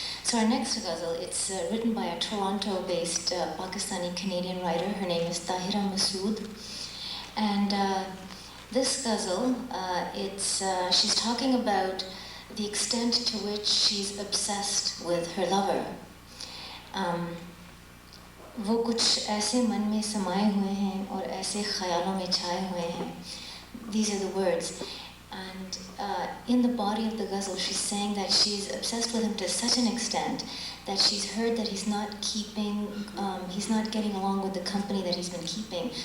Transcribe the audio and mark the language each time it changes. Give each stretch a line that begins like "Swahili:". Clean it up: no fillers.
English: So our next ghazal, it's written by a Toronto-based Pakistani-Canadian writer. Her name is Tahira Masood. And this ghazal, she's talking about the extent to which she's obsessed with her lover.
Hindi: वो कुछ ऐसे मन में समाये हुए हैं और ऐसे ख्यालों में छाए हुए हैं.
English: These are the words. And in the body of the ghazal, she's saying that she's obsessed with him to such an extent that she's heard that he's not getting along with the company that he's been keeping.